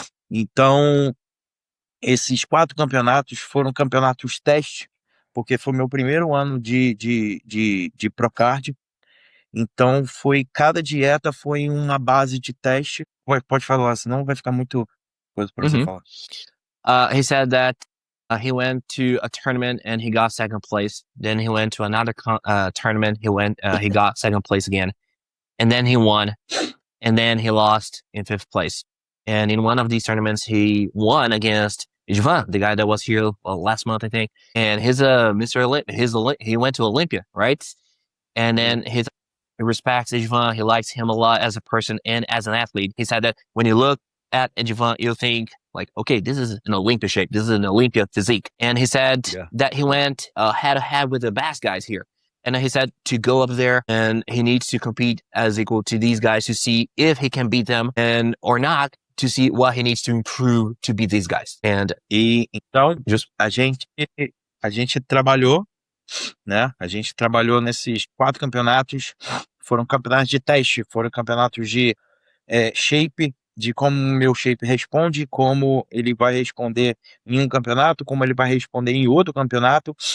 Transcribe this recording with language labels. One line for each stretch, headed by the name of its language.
Portuguese: Então, esses 4 campeonatos foram campeonatos teste, porque foi meu primeiro ano de Procard. Então, cada dieta foi uma base de teste. Pode falar, senão vai ficar muito coisa para você falar.
English: He said that he went to a tournament and he got second place. Then he went to another tournament. He got second place again, and then he won, and then he lost in 5th place. And in one of these tournaments, he won against Ivan, the guy that was here last month, I think. And he's Mr. Olympia. He went to Olympia, right? And then he respects Ivan. He likes him a lot as a person and as an athlete. He said that when you look at Ivan, you think like, okay, this is an Olympia shape. This is an Olympia physique. And he said that he went head to head with the best guys here. And he said to go up there and he needs to compete as equal to these guys to see if he can beat them and or not, to see what he needs to improve to beat these guys.
Portuguese: E então, a gente trabalhou, né? A gente trabalhou nesses 4 campeonatos. Foram campeonatos de teste, foram campeonatos de shape, de como o meu shape responde, como ele vai responder em um campeonato, como ele vai responder em outro campeonato.